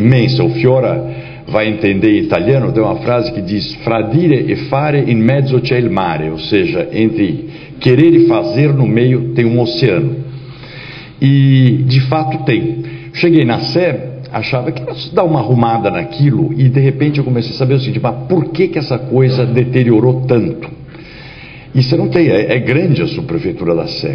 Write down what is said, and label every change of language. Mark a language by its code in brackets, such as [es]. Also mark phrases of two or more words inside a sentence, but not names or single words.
[pt] O Fiora vai entender em italiano, tem uma frase que diz [it] fra dire e fare in mezzo c'è il mare, [pt] ou seja, entre querer e fazer no meio tem um oceano. E de fato tem. Cheguei na Sé, achava que ia dar uma arrumada naquilo, e de repente eu comecei a saber o seguinte: mas por que essa coisa deteriorou tanto? E você não tem, é grande a subprefeitura da Sé.